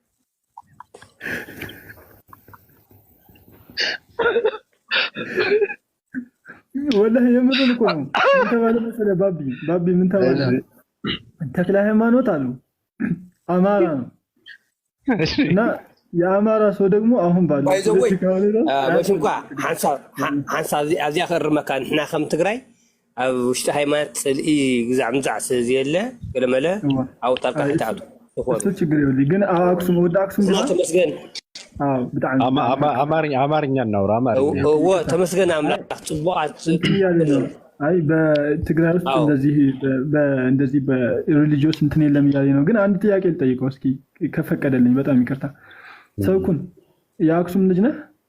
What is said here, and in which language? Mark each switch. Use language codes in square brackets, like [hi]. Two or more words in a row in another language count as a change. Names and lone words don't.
[am] ወላሂ የምር እኮ ነው። ምን ተባለ መሰለህ ባቢ ምን ተባለ? ተክለ ሃይማኖት አሉ አማራ ነው እና የአማራ ሰው ደግሞ አሁን ባለው [ti] ወሽንኳ ሓንሳብ ኣዝያ ከርመካ ንሕና ከም ትግራይ ኣብ ውሽጢ ሃይማኖት ፅልኢ ግዛዕ ምዛዕ ስለዝየለ ገለመለ ኣብኡ ጣልቃ ክትኣቱ [am] እሱ ችግር የለውም። ግን አክሱም ወደ አክሱም [ti] ዲኻ ተመስገን [am] አማርኛ እናውራ። [ti] ተመስገን አምላክ ጽቡቃት [am] አይ በትግራይ ውስጥ እንደዚህ በሪሊጂየስ እንትን የለም እያለ ነው። ግን አንድ ጥያቄ ልጠይቀው እስኪ ከፈቀደልኝ፣ በጣም ይቅርታ። ሰውኩን የአክሱም ልጅ ነህ?